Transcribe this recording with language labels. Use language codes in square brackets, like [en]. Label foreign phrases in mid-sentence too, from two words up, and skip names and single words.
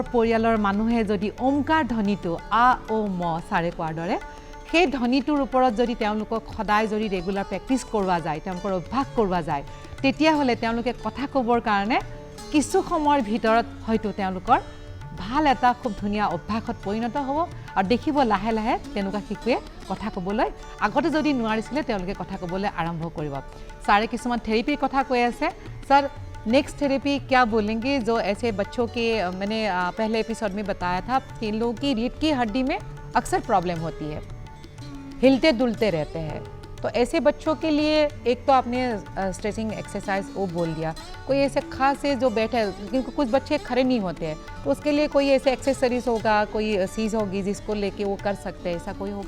[as] পৰিয়ালৰ মানুহে যদি ওমকাৰ ধ্বনিটো আ ও ম ছাৰে কোৱাৰ দৰে সেই ধ্বনিটোৰ ওপৰত যদি তেওঁলোকক সদায় যদি [en] regular practice [as] কৰোৱা যায়, তেওঁলোকৰ অভ্যাস কৰোৱা যায়, তেতিয়াহ'লে তেওঁলোকে কথা ক'বৰ কাৰণে কিছু সময়ৰ ভিতৰত হয়তো তেওঁলোকৰ ভাল এটা খুব ধুনীয়া অভ্যাসত পৰিণত হ'ব আৰু দেখিব লাহে লাহে তেনেকুৱা শিশুৱে কথা ক'বলৈ আগতে যদি নোৱাৰিছিলে তেওঁলোকে কথা ক'বলৈ আৰম্ভ কৰিব। ছাৰে কিছুমান থেৰাপিৰ কথা কৈ আছে। [hi] सर [en] next therapy [hi] क्या बोलेंगे जो ऐसे बच्चों के, मैंने पहले एपिसोड में बताया था कि इन लोगों की रीढ़ की हड्डी में अक्सर प्रॉब्लम होती है, हिलते डुलते रहते हैं, तो ऐसे बच्चों के लिए एक तो आपने [en] stretching exercise [hi] वो बोल दिया, कोई ऐसे खास है जो बैठे, क्योंकि कुछ बच्चे खड़े नहीं होते हैं, तो उसके लिए कोई ऐसे एक्सेसरीज होगा, कोई चीज़ होगी जिसको लेके वो कर सकते हैं, ऐसा कोई होगा?